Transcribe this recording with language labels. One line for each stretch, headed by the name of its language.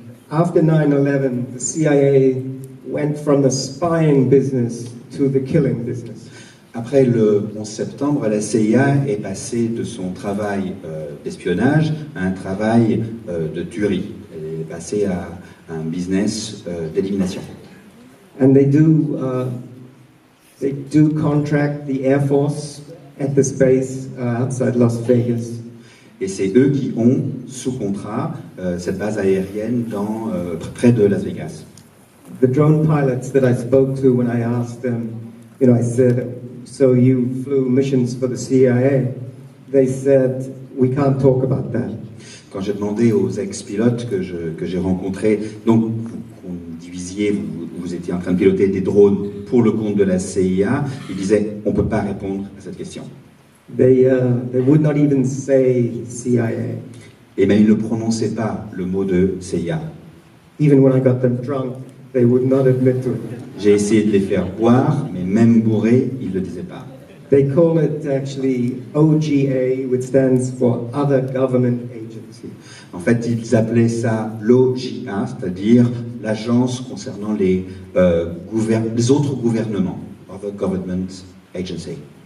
English: After 9/11, the CIA went from the spying business to the killing business.
French: Après le 11 septembre, la CIA est passée de son travail d'espionnage à un travail de tuerie. Elle est passée à un business d'élimination.
English: And they do contract the Air Force at this base outside Las Vegas.
French: Et c'est eux qui ont, sous contrat, cette base aérienne près de Las Vegas.
English: The drone pilots that I spoke to when I asked them, I said, so you flew missions for the CIA? They said, we can't talk about that.
French: Quand j'ai demandé aux ex-pilotes que j'ai rencontrés, donc vous étiez en train de piloter des drones pour le compte de la CIA, ils disaient, on ne peut pas répondre à cette question.
English: They would not even say CIA.
French: Et même ils ne prononçaient pas le mot de CIA.
English: Even when I got them drunk, they would not admit to it.
French: J'ai essayé de les faire boire, mais même bourrés, ils ne le disaient pas.
English: They call it actually OGA, which stands for Other Government Agency.
French: En fait, ils appelaient ça l'OGA, c'est-à-dire l'agence concernant les autres gouvernements, Other Government Agency.